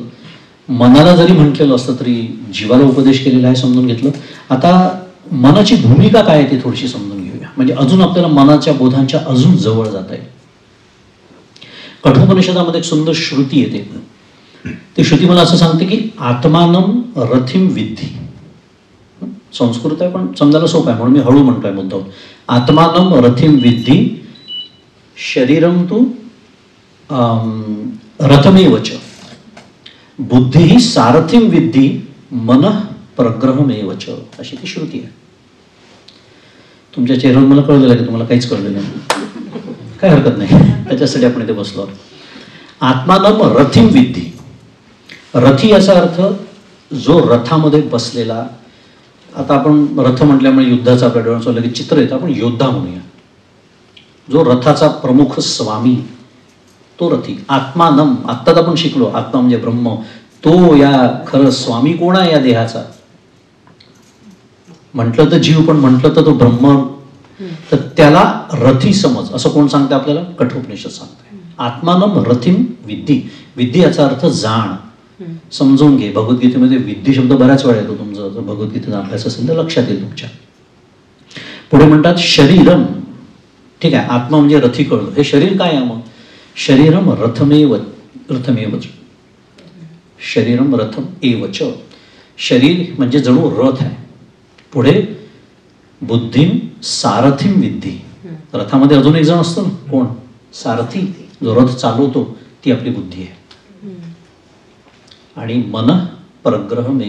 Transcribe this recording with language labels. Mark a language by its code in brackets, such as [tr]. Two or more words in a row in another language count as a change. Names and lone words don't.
[mr] मनाला जरी म्हटलेलं असतं तरी जीवाला उपदेश केलेला आहे समजून घेतलं. आता मनाची भूमिका काय आहे ती थोडीशी समजून घेऊया, म्हणजे अजून आपल्याला मनाच्या बोधांच्या अजून जवळ जाता येईल. कठोपनिषदामध्ये एक सुंदर श्रुती येते. ती श्रुती मला असं सांगते की [sa] आत्मानम रथिम विद्धी. [mr] संस्कृत आहे पण समजायला सोपं आहे म्हणून मी हळू म्हणतोय मुद्दाम. [sa] आत्मानम रथिम विद्धी शरीरम तू रथमेवच बुद्धी सारथिम विद्धी मन प्रग्रहमेवच, [mr] अशी ती श्रुती आहे. तुमच्या चेहऱ्यावर मला कळलेलं आहे की तुम्हाला काहीच कळलेलं नाही, काय हरकत नाही, त्याच्यासाठी आपण इथे बसलो. [sa] आत्मानम रथिम विद्धी. [mr] रथी याचा अर्थ जो रथामध्ये बसलेला. आता आपण रथ म्हटल्यामुळे युद्धाचा आपल्या डोळ्याचं लगेच चित्र येतं, आपण योद्धा म्हणूया. जो रथाचा प्रमुख स्वामी तो रथी. आत्मानम, आत्ताच आपण शिकलो, आत्मा म्हणजे ब्रह्म. तो या खरं स्वामी कोण आहे या देहाचा? म्हटलं तर जीव, पण म्हटलं तर तो ब्रह्म. तर त्याला रथी समज असं कोण सांगते आपल्याला? कठोपनिषद सांगते. [sa] आत्मानम रथिम विद्धी. [mr] विद्धी याचा अर्थ जाण, समजून घे. भगवद्गीतेमध्ये विद्धी शब्द बऱ्याच वेळा येतो. तुमचा जर भगवद्गीतेचा अभ्यास असेल तर लक्षात येईल तुमच्या. पुढे म्हणतात शरीरम. ठीक आहे, आत्मा म्हणजे रथी कळलं. हे शरीर काय आहे मग? [sa] शरीरम रथमेवच. शरीरम रथम एवच. [mr] शरीर म्हणजे जणू रथ आहे. [sa] पुढे बुद्धिम सारथिम विद्धी. [mr] रथामध्ये अजून एक जण असतो ना, कोण? सारथी. जो रथ चालवतो ती आपली बुद्धी आहे. [sa] आणि मन प्रग्रहमेवच.